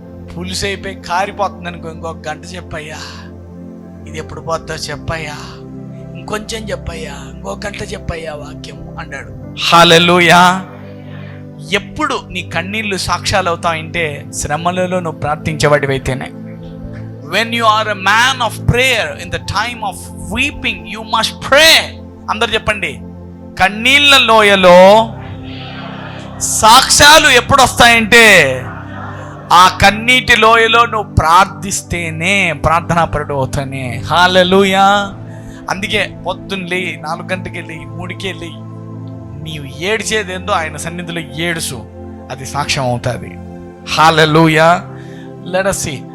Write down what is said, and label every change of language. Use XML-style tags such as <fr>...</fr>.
<te>పులుసు అయిపోయి కారిపోతుంది అనుకో, ఇంకొక గంట చెప్పయ్యా, ఇది ఎప్పుడు పోతుందో చెప్పయ్యా, ఇంకొంచెం చెప్పయ్యా, ఇంకొక గంట చెప్పయ్యా వాక్యం అంటాడు. హల్లెలూయా. ఎప్పుడు నీ కన్నీళ్ళు సాక్ష్యాలు అవుతాయంటే శ్రమలలో నువ్వు ప్రార్థించేవాడివైతేనే.</te> <en>When you are a man of prayer, in the time of weeping, you must pray.</en> <te>అందరు చెప్పండి, కన్నీళ్ళ లోయలో సాక్ష్యాలు ఎప్పుడు వస్తాయంటే ఆ కన్నీటి లోయలో నువ్వు ప్రార్థిస్తేనే, ప్రార్థనాపరుడు అవుతానే. హల్లెలూయా. అందుకే పొద్దున్న లేయి, 4 గంటలకి వెళ్ళి 3కి వెళ్ళి నీవు ఏడ్చేదేందో ఆయన సన్నిధిలో ఏడుసు, అది సాక్ష్యం అవుతుంది. హల్లెలూయా.</te> <en>Let us see.</en>